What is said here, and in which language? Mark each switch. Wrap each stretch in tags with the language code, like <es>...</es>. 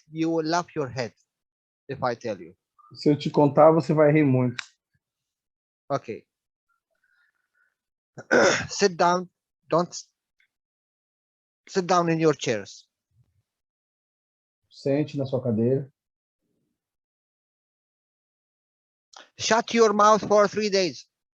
<en>You will laugh your head if I tell you.</en> <pt>Se eu te contar, você vai rir muito.</pt> <en>Okay. Sit down. Don't sit down in your chairs.</en> <pt>Sente na sua cadeira.</pt> <en>Shut your mouth for 3 days.</en>